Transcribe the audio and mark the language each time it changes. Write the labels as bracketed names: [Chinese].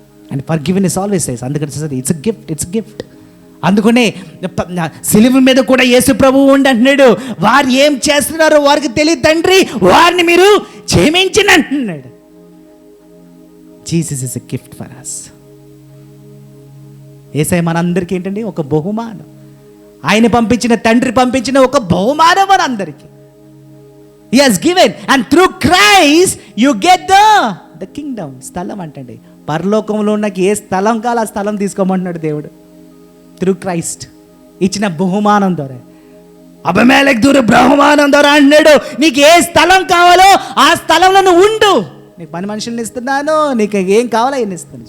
[English] and forgiveness always says, [Telugu] అందుకని [English] It's gift, it's gift. [Telugu] అందుకనే సిలువ మీద కూడా యేసు ప్రభువు ఉండి అంటున్నాడు, వారు ఏం చేస్తున్నారో వారికి తెలియదు తండ్రి, వారిని మీరు క్షమించండి అంటున్నాడు. [English] Jesus is a gift for us. [Telugu] యేసయ్య మనందరికీ ఏంటండి ఒక బహుమానం. ఆయన పంపించిన తండ్రి పంపించిన ఒక బహుమానం మనందరికీ. [English] He has given, and through Christ you get the kingdom. [Telugu] స్థలం అంటండి, పరలోకంలో ఉన్న ఏ స్థలం కావాలో ఆ స్థలం తీసుకోమంటున్నాడు దేవుడు. [English] through Christ [Telugu] ఇచ్చిన బహుమానం ద్వారా, అబీమెలెకు దూర బహుమానం ద్వారా అన్నాడు, నీకు ఏ స్థలం కావాలో ఆ స్థలంలో నువ్వు ఉండు, నీకు పని మనుషుల్ని ఇస్తున్నాను, నీకు ఏం కావాలో అవన్నీ ఇస్తాను.